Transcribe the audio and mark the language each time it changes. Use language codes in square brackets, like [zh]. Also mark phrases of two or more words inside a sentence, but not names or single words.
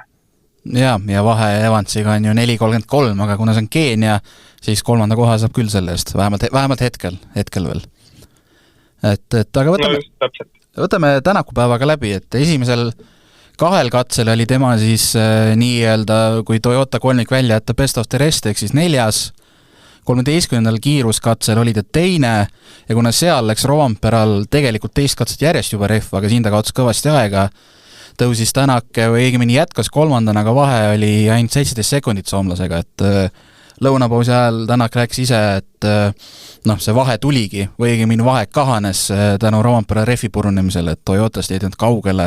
[et] Ja vahe Evansiga on ju 4.33, aga kuna see on Keenia, siis 3. koha saab küll selle eest, vähemalt hetkel veel. Aga võtame tänakupäevaga läbi, et esimesel 2 katsel oli tema siis nii-öelda, kui Toyota kolmik välja jätta [en] best of the rest, [et] ehk siis 4. 13. kiiruskatsel oli ta 2. ja kuna seal läks Rovanperal tegelikult 2 katset järjest juba rehv, aga siin ta kaotas kõvasti aega, tõusis Tänak või õigemini jätkas 3. aga vahe oli ainult 17 sekundit soomlasega, et lõunapausi ajal Tänak rääkis ise, et see vahe tuligi või õigemini vahe kahanes tänu Rovanpera rehvi purunemisele, et Toyotast ei teinud kaugele.